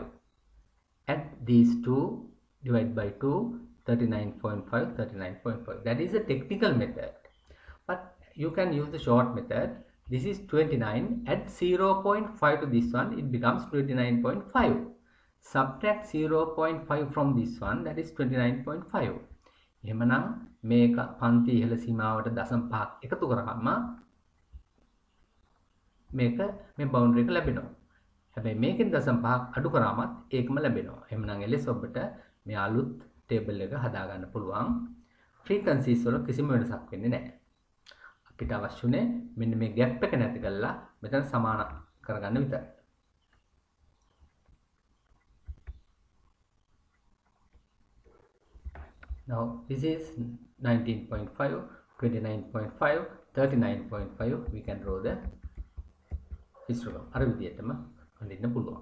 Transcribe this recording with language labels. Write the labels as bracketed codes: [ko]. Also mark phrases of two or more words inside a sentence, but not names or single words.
[en] Add these two, divide by 2, 39.5, 39.5. That is a technical method, but you can use the short method. This is 29, add 0.5 to this one, it becomes 29.5. Subtract 0.5 from this one, that is 29.5. [si] එහෙමනම් මේක පන්ති ඉහළ සීමාවට දශම 5ක් එකතු කරාම මේක මේ බවුන්ඩරි එක ලැබෙනවා. හැබැයි මේකෙන් දශම 5ක් අඩු කරාමත් ඒකම ලැබෙනවා. එහෙමනම් එලෙස ඔබට මේ අලුත් ටේබල් එක හදා ගන්න පුළුවන්. ෆ්‍රීකවන්සිස් වල කිසිම වෙනසක් වෙන්නේ නැහැ. අපිට අවශ්‍යුනේ මෙන්න මේ ગેප් එක නැති කරලා මෙතන සමාන කරගන්න විතරයි. [en] Now this is 19.5, 29.5, 39.5. We can draw the histogram. [si] අර විදිහටම අඳින්න පුළුවන්.